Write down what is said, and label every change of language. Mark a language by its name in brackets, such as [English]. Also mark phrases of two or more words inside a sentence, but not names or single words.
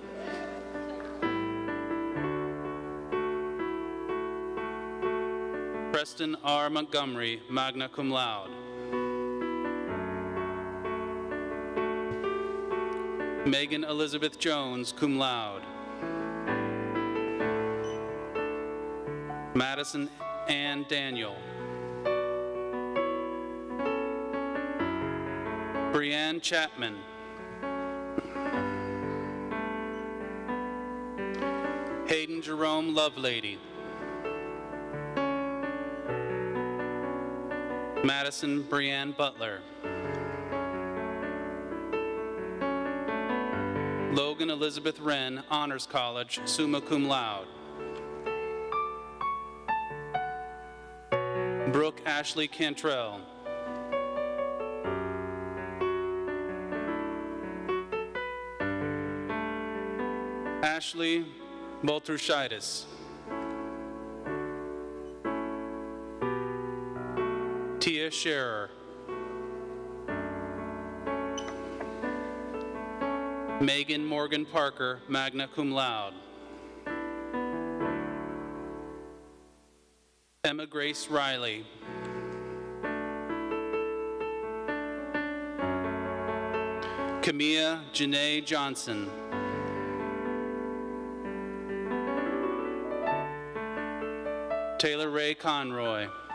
[English] Preston R. [Latin] Montgomery, magna cum laude. [English] Megan Elizabeth Jones, [Latin] cum laude. [English] Madison Ann Daniel. Brianne Chapman. Hayden Jerome Lovelady. Madison Brianne Butler. Logan Elizabeth Wren, Honors College, [Latin] summa cum laude. [English] Brooke Ashley Cantrell. Ashley Baltrushaitis. Tia Scherer. [Latin] Megan Morgan Parker, magna cum laude. [English] Emma Grace Riley. Camilla Janae Johnson. Taylor Ray Conroy.